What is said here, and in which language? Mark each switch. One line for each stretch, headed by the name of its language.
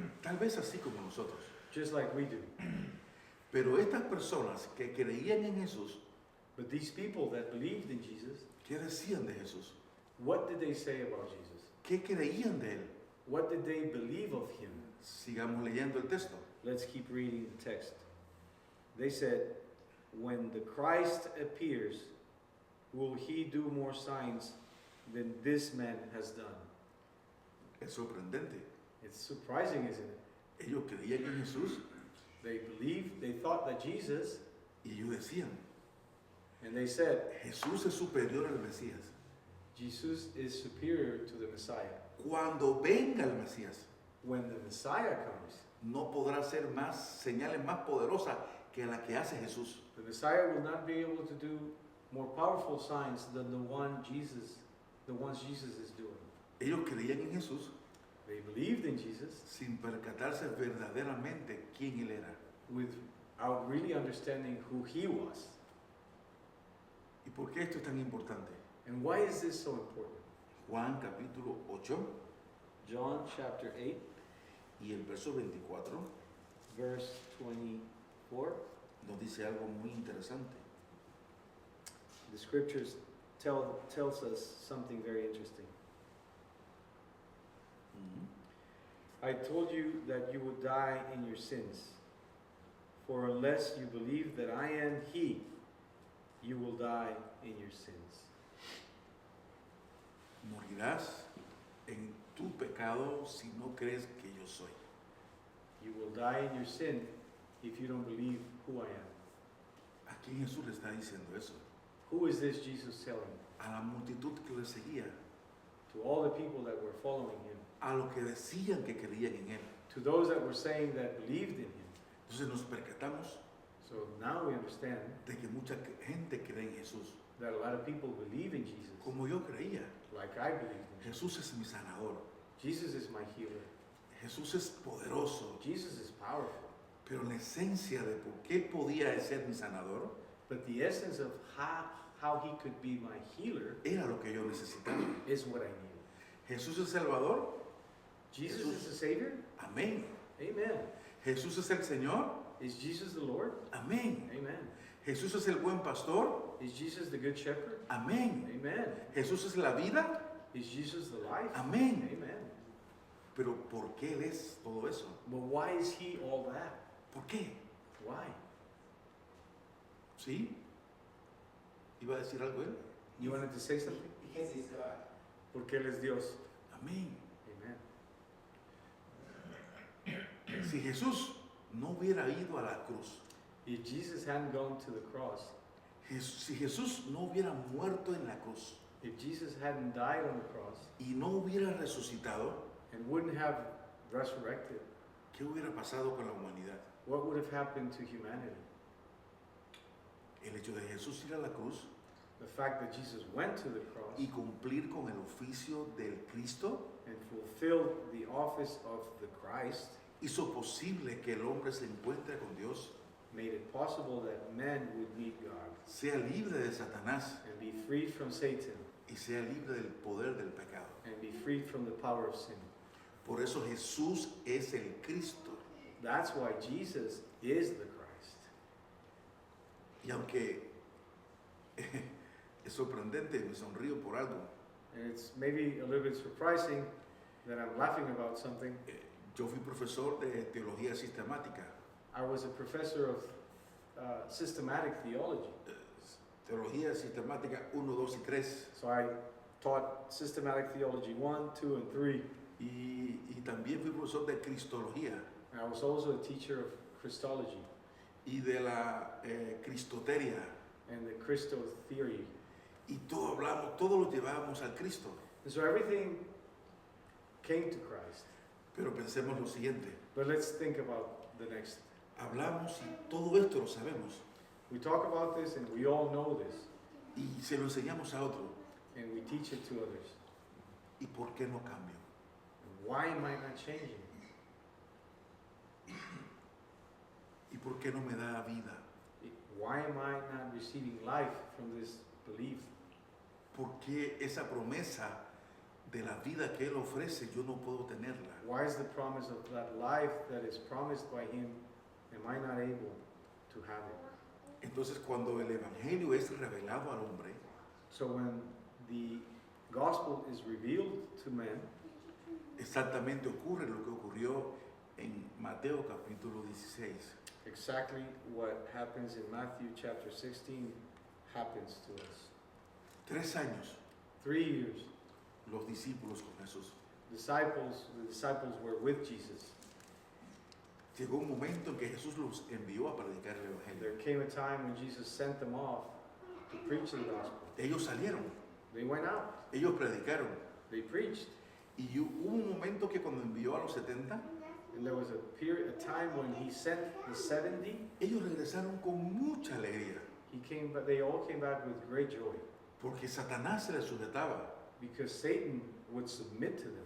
Spanish: tal vez así como nosotros.
English: Just like we do.
Spanish: Pero estas personas que creían en Jesús,
English: But these people that believed in Jesus,
Spanish: ¿qué decían de Jesús?
English: what did they say about Jesus?
Spanish: ¿Qué creían de él?
English: What did they believe of him?
Spanish: Sigamos leyendo el texto.
English: Let's keep reading the text. They said, when the Christ appears, will he do more signs than this man has done?
Spanish: Es sorprendente.
English: It's surprising, isn't it?
Spanish: Ellos creían en Jesús
English: They thought that Jesus,
Spanish: y ellos decían,
English: and they said,
Spanish: Jesús es superior al Mesías.
English: Jesus is superior to the Messiah.
Spanish: Cuando venga el Mesías,
English: When the Messiah comes,
Spanish: no podrá hacer más señales más poderosas que la que hace Jesús.
English: the Messiah will not be able to do more powerful signs than the ones Jesus is doing.
Spanish: Ellos creían en Jesús
English: They believed in Jesus
Spanish: sin percatarse verdaderamente quién él era.
English: without really understanding who he was.
Spanish: ¿Y por qué esto es tan importante?
English: And why is this so important?
Spanish: Juan capítulo 8
English: John chapter 8,
Spanish: y el verso 24
English: verse 24.
Spanish: nos dice algo muy interesante.
English: The scriptures tells us something very interesting. I told you that you would die in your sins. For unless you believe that I am he, you will die in your sins.
Spanish: Morirás en tu pecado si no crees que yo soy.
English: You will die in your sin if you don't believe who I am.
Spanish: ¿A quién Jesús le está diciendo eso?
English: Who is this Jesus telling?
Spanish: A la multitud que le seguía,
English: To all the people that were following him.
Spanish: a los que decían que creían en él.
English: To those that were saying that believed in him.
Spanish: Entonces nos percatamos
English: So now we understand
Spanish: de que mucha gente cree en Jesús,
English: that a lot of people believe in Jesus.
Spanish: como yo creía.
English: Like I believed in him.
Spanish: Jesús es mi sanador,
English: Jesus is my healer.
Spanish: Jesús es poderoso,
English: Jesus is powerful.
Spanish: pero la esencia de por qué podía ser mi sanador
English: But the essence of how he could be my healer
Spanish: era lo que yo necesitaba.
English: is what I need.
Spanish: Jesús es Salvador,
English: Jesus
Spanish: Jesús.
English: is the Savior?
Spanish: amén.
English: Amen.
Spanish: Jesús es el Señor,
English: Is Jesus the Lord?
Spanish: amén.
English: Amen.
Spanish: Jesús es el buen pastor,
English: Is Jesus the Good Shepherd?
Spanish: amén.
English: Amen.
Spanish: Jesús es la vida,
English: Is Jesus the life?
Spanish: amén.
English: Amen.
Spanish: Pero ¿por qué Él es todo eso?
English: But why is he all that?
Spanish: ¿Por qué?
English: Why?
Spanish: ¿Sí? ¿Iba a decir algo Él?
English: You wanted to say something? Because he's God.
Spanish: Porque Él es Dios. Amén.
English: Amen.
Spanish: Si Jesús no hubiera ido a la cruz,
English: If Jesus hadn't gone to the cross,
Spanish: si Jesús no hubiera muerto en la cruz,
English: If Jesus hadn't died on the cross
Spanish: y no hubiera resucitado,
English: and wouldn't have resurrected,
Spanish: ¿qué hubiera pasado con la humanidad?
English: what would have happened to humanity?
Spanish: El hecho de Jesús ir a la cruz
English: The fact that Jesus went to the cross
Spanish: y cumplir con el oficio del Cristo
English: and fulfilled the office of the Christ
Spanish: hizo posible que el hombre se encuentre con Dios,
English: made it possible that men would meet God
Spanish: sea libre de Satanás
English: and be freed from Satan
Spanish: y sea libre del poder del pecado.
English: and be freed from the power of sin.
Spanish: Por eso Jesús es el Cristo.
English: That's why Jesus is the Christ.
Spanish: Y aunque es sorprendente, me sonrío por algo.
English: And it's maybe a little bit surprising that I'm laughing about something.
Spanish: Yo fui profesor de teología sistemática.
English: I was a professor of systematic theology.
Spanish: Teología sistemática 1, 2 y 3.
English: So I taught systematic theology 1, 2, and 3.
Spanish: Y también fui profesor de cristología
English: And I was also a teacher of Christology
Spanish: y de la cristoteria.
English: and the Christo theory.
Spanish: Y todo lo llevábamos al Cristo.
English: And so everything came to Christ.
Spanish: Pero pensemos lo siguiente.
English: But let's think about the next.
Spanish: Hablamos y todo esto lo sabemos.
English: We talk about this and we all know this.
Spanish: Y se lo enseñamos a otro.
English: And we teach it to others.
Spanish: ¿Y por qué no cambio?
English: Why am I not changing?
Spanish: ¿Y por qué no me da vida?
English: Why am I not receiving life from this belief?
Spanish: ¿Por qué esa promesa de la vida que Él ofrece yo no puedo tenerla?
English: Why is the promise of that life that is promised by Him, am I not able to have it?
Spanish: Entonces cuando el Evangelio es revelado al hombre,
English: So when the gospel is revealed to men,
Spanish: exactamente ocurre lo que ocurrió en Mateo capítulo 16.
English: exactly what happens in Matthew chapter 16 happens to us.
Spanish: 3 años
English: 3 years,
Spanish: los discípulos con Jesús.
English: the disciples were with Jesus.
Spanish: Llegó un momento en que Jesús los envió a predicar el Evangelio.
English: There came a time when Jesus sent them off to preach the gospel.
Spanish: Ellos salieron,
English: They went out,
Spanish: ellos predicaron.
English: they preached,
Spanish: Y hubo un momento que cuando envió a los 70,
English: and there was a time when He sent the 70.
Spanish: ellos regresaron con mucha alegría,
English: They all came back with great joy
Spanish: porque Satanás se les sujetaba,
English: because Satan would submit to them,